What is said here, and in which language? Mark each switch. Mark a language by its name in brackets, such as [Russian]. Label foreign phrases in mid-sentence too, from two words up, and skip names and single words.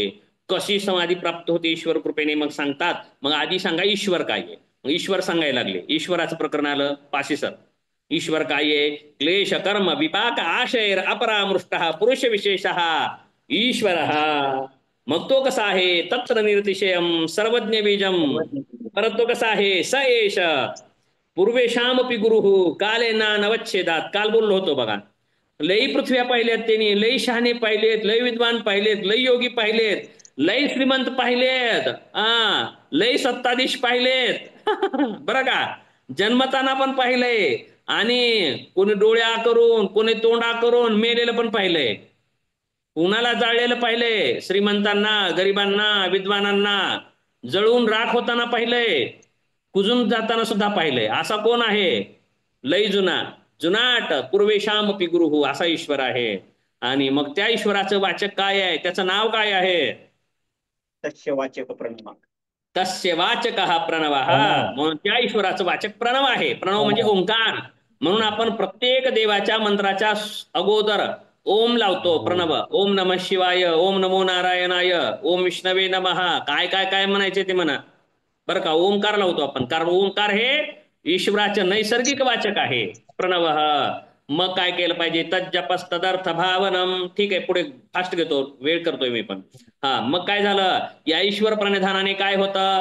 [Marathi] कशी समाधी प्राप्त होते ईश्वर कृपेने? मग सांगतात. मग आधी सांगा ईश्वर काय आहे. मग ईश्वर सांगायला लागले. ईश्वराचं प्रकरण आलं. पाशी सर, ईश्वर काय आहे? [Sanskrit] क्लेश कर्म विपाक आशयर अपरामृष्ट पुरुष विशेष ईश्वर. [Marathi] मग तो कसा आहे? [Sanskrit] तत्र निर्तिशयम सर्वज्ञ बीजम. [Marathi] परत तो कसा आहे? [Sanskrit] स एष पूर्वेशामपि गुरु कालेना नवच्छेदात. [Marathi] काल बोललो होतो बघा. लई पृथ्व्या पाहिल्यात त्यांनी, लई शहाणे पाहिलेत, लई विद्वान पाहिलेत, लई योगी पाहिलेत, लई श्रीमंत पाहिलेत, लई सत्ताधीश पाहिलेत. बरं का, जन्मताना पण पाहिलंय आणि कोणी डोळ्या करून, कोणी तोंडा करून मेलेलं पण पाहिलंय. कुणाला जाळलेलं पाहिलंय? श्रीमंतांना, गरिबांना, विद्वानांना जळून राख होताना पाहिलंय, कुजून जाताना सुद्धा पाहिलंय. असा कोण आहे? लई जुना, जुनाट [Sanskrit] पूर्वेशामपि गुरु, [Marathi] असा ईश्वर आहे. आणि मग त्या ईश्वराचं वाचक काय आहे? त्याचं नाव काय आहे? [Sanskrit] तस्य वाचक प्रणव. तस्य वाचक [Marathi] हा प्रणव. म्हणून त्या ईश्वराचं वाचक प्रणव आहे. प्रणव म्हणजे ओंकार. म्हणून आपण प्रत्येक देवाच्या मंत्राच्या अगोदर ओम लावतो. प्रणव, [Sanskrit] ओम नमः शिवाय, ओम नमो नारायणाय, ओम विष्णवे नमः. [Marathi] काय काय काय म्हणायचे ते म्हणा बरं का. ओंकार लावतो आपण, कारण ओंकार हे ईश्वराचे नैसर्गिक वाचक आहे. प्रणव. मग काय केलं पाहिजे? [Sanskrit] तज्जपस्तदर्थ भावनम. [Marathi] ठीक आहे, पुढे फास्ट घेतो, वेळ करतोय मी पण. मग काय झालं? या ईश्वर प्रणिधानाने काय होतं?